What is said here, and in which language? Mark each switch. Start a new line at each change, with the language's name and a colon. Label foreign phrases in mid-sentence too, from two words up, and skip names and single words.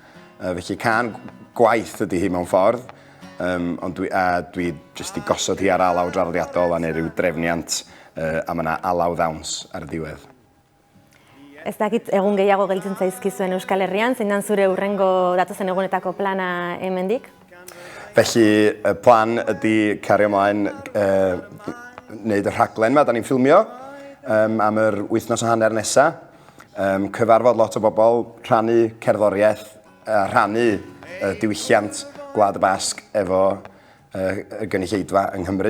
Welsh: Felly can gwaith ydy hi mewn ffordd, ond dwi jyst i gosod hi ar alaw draddodiadol a neu ryw drefniant a mae yna alaw ddawns ar y diwedd.
Basque: Ez dakit egun gehiago gelditzen zaizkizuen Euskal Herrian, zein dan zure hurrengo datozen egunetako plana hemendik?
Welsh: Felly, y plan ydy cario ymlaen wneud y rhaglen yma, da ni'n ffilmio am yr wythnos a hanner nesaf. Cyfarfod lot o bobl, rhannu cerddoriaeth, rhannu diwylliant Gwlad y Basg efo y gynulleidfa yng Nghymru.